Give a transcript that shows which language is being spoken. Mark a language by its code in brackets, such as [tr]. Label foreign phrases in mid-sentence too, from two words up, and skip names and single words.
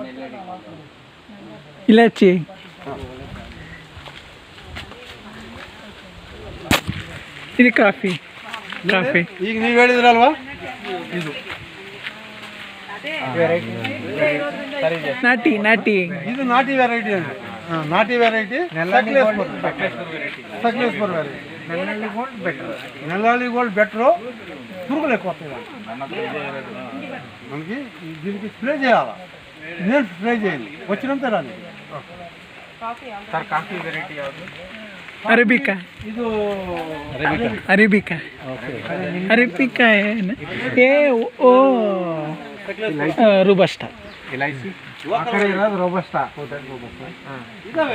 [kn] ಇಲಾಚಿ ಇದು ಕಾಫಿ. ಈಗ ನೀವು ಹೇಳಿದ್ರಲ್ವಾ ಇದು ನಾಟಿ ಇದು ನಾಟಿ ವೆರೈಟಿ ಅಂದ್ರೆ ನಾಟಿ ವೆರೈಟಿ ಸಕಲೇಶ್ಪುರ ವೆರೈಟಿ. [te] నెల్లాలి గోల్డ్ బెటరు పురుగులు ఎక్కువ వస్తాయి మనకి. దీనికి స్ప్రే చేయాలా? నేను స్ప్రే చేయాలి వచ్చినంత రాని. [kn] ಸರ್ [en] coffee variety [kn] ಯಾವುದು? ಅರೇಬಿಕಾ. ಇದು ಅರೇಬಿಕಾ. ಏನು ಏ ಓ ರುಬಸ್ಟಾ. ಎಲ್ಐಸಿ ಆ ಕಡೆ ಇರೋದು ರೋಬಸ್ಟಾ. ಇದಾವೆ